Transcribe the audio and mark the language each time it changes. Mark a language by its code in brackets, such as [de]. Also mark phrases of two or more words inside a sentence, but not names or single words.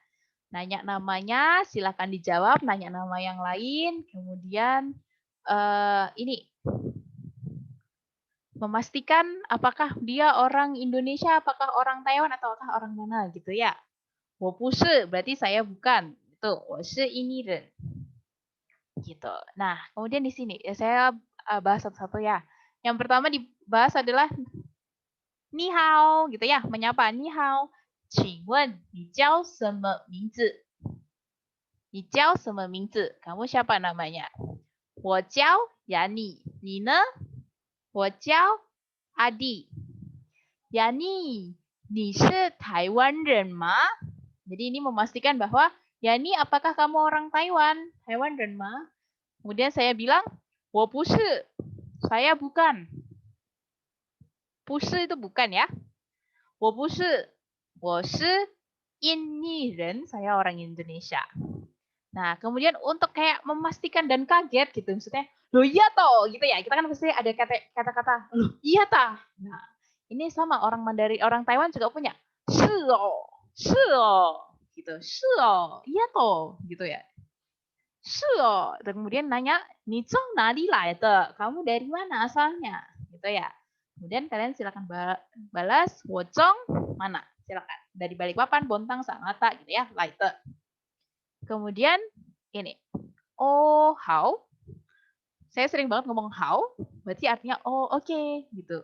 [id] Nanya namanya, silakan dijawab. Nanya nama yang lain, kemudian ini memastikan apakah dia orang Indonesia, apakah orang Taiwan, ataukah orang mana gitu ya. [zh] 我不是 [id] berarti saya bukan. Itu [zh] 我是印尼人. [id] Gitu. Nah, kemudian di sini ya saya bahas satu-satu ya. Yang pertama dibahas adalah [zh] 你好 [id] gitu ya, menyapa [zh] 你好. 请问你叫什么名字? 你叫什么名字? [id] Kamu siapa namanya? [zh] 我叫 Yani. 你呢? 我叫 Adi. Yani, 你是台湾人吗? [id] Jadi ini memastikan bahwa Yani, apakah kamu orang Taiwan? [zh] Taiwan人吗? [id] Kemudian saya bilang, [zh] 我不是. [id] Saya bukan. 不是 itu bukan ya. [zh] 我不是. 我是印尼人, [id] saya orang Indonesia. Nah, kemudian untuk kayak memastikan dan kaget gitu, maksudnya, loh iya toh, gitu ya. Kita kan pasti ada kata-kata, loh iya tah. Nah, ini sama orang Mandarin, orang Taiwan juga punya, [zh] 是哦, gitu, 是哦, [id] iya toh, gitu ya. [zh] 是哦, [id] kemudian nanya, [zh] 你从哪里来的? [id] Kamu dari mana asalnya? Gitu ya. Kemudian kalian silakan balas, [zh] 我从 [id] mana? Silakan. Dari Balikpapan, Bontang, Sangatta gitu ya, Laite. Kemudian ini. Oh, how? Saya sering banget ngomong how, berarti artinya oh oke gitu.